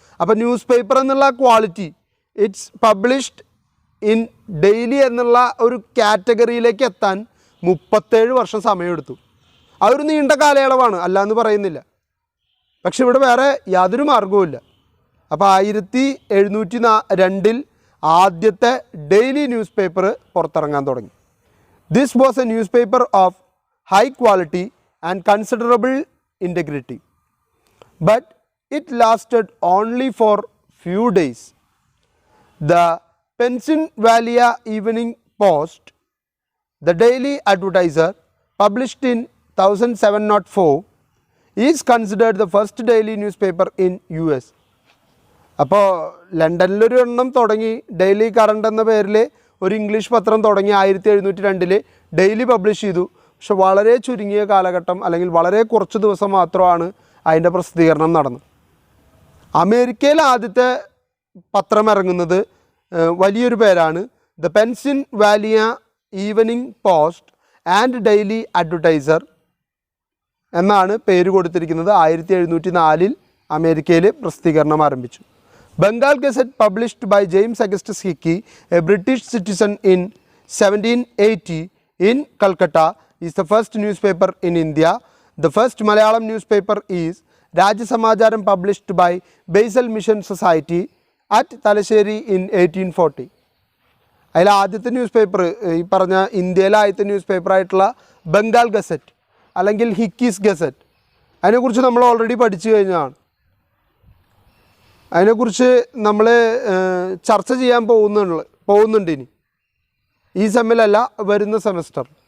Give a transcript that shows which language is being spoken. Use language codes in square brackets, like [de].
[ml] അപ്പോൾ news paper എന്നുള്ള quality [en] it's published in daily [ml] എന്നുള്ള ഒരു കാറ്റഗറിയിലേക്ക് എത്താൻ 37 വർഷം സമയമെടുത്തു. അതൊരു നീണ്ട കാലയളവാണ്, അല്ല എന്ന് പറയുന്നില്ല. പക്ഷെ ഇവിടെ വേറെ യാതൊരു മാർഗവുമില്ല. അപ്പോൾ 1702 ആദ്യത്തെ ഡെയിലി ന്യൂസ് പേപ്പർ പുറത്തിറങ്ങാൻ തുടങ്ങി. [en] This was a newspaper of high quality and considerable integrity, but it lasted only for few days. The Pennsylvania Evening Post, the Daily Advertiser, published in 1704, is considered the first daily newspaper in US. [ml] അപ്പോൾ ലണ്ടനിലൊരു എണ്ണം തുടങ്ങി, daily current എന്ന പേരിൽ ഒരു English പത്രം തുടങ്ങി 1702 daily publish ചെയ്തു. പക്ഷെ വളരെ ചുരുങ്ങിയ കാലഘട്ടം അല്ലെങ്കിൽ വളരെ കുറച്ച് ദിവസം മാത്രമാണ് അതിൻ്റെ പ്രസിദ്ധീകരണം നടന്നത്. അമേരിക്കയിൽ ആദ്യത്തെ പത്രം ഇറങ്ങുന്നത് വലിയൊരു പേരാണ്, the Pennsylvania evening post and daily advertiser എന്നാണ് പേര് കൊടുത്തിരിക്കുന്നത്. 1704 അമേരിക്കയിൽ പ്രസിദ്ധീകരണം ആരംഭിച്ചു. [en] Bengal Gazette, published by James Augustus Hickey, a British citizen, in 1780 in Calcutta, is the first newspaper in India. The first Malayalam newspaper is Rajya Samacharam, published by Basil Mission Society at Talasheri in 1840. [ml] അതിൽ ആദ്യത്തെ news paper ഈ പറഞ്ഞ ഇന്ത്യയിലെ ആദ്യത്തെ news പേപ്പറായിട്ടുള്ള Bengal gazette അല്ലെങ്കിൽ ഹിക്കീസ് gazette, അതിനെക്കുറിച്ച് നമ്മൾ already പഠിച്ചു കഴിഞ്ഞതാണ്. അതിനെക്കുറിച്ച് നമ്മൾ ചർച്ച ചെയ്യാൻ പോകുന്നുണ്ട് ഇനി, ഈ സെമ്മിലല്ല വരുന്ന സെമസ്റ്റർ.